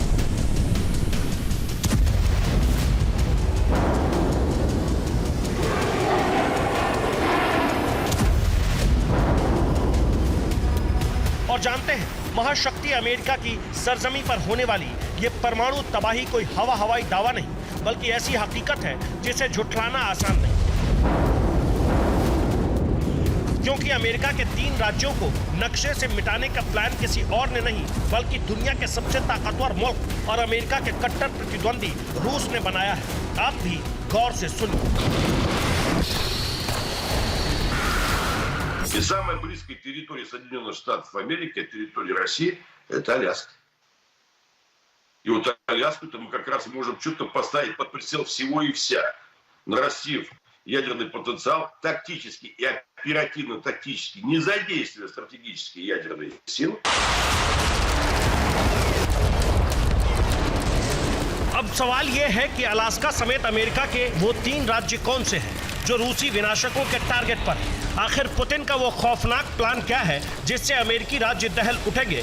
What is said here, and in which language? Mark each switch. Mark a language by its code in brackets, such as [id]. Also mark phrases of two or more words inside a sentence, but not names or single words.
[hi] और जानते हैं महाशक्ति अमेरिका की सरजमी पर होने वाली ये परमाणु तबाही कोई हवाई दावा नहीं, बल्कि ऐसी हकीकत है जिसे झुठलाना आसान नहीं। क्योंकि अमेरिका के 3 राज्यों को नक्शे से मिटाने का प्लान किसी और ने नहीं, बल्कि दुनिया के सबसे ताकतवर मुल्क और अमेरिका के कट्टर प्रतिद्वंदी रूस ने बनाया है। आप भी गौर से सुनिए। [ru] И самая близкая территория Соединенных Штатов Америки, территория России, это Аляска. И вот Аляску-то мы как раз можем что-то поставить под прицел всего и вся, нарастив ядерный потенциал тактически и оперативно-тактически, не задействуя стратегические ядерные силы. [hi] अब सवाल यह है कि अलास्का समेत अमेरिका के वो 3 राज्य कौन से हैं जो रूसी विनाशकों के टारगेट पर हैं? आखिर पुतिन का वो खौफनाक प्लान क्या है जिससे अमेरिकी राज्य दहल उठेंगे?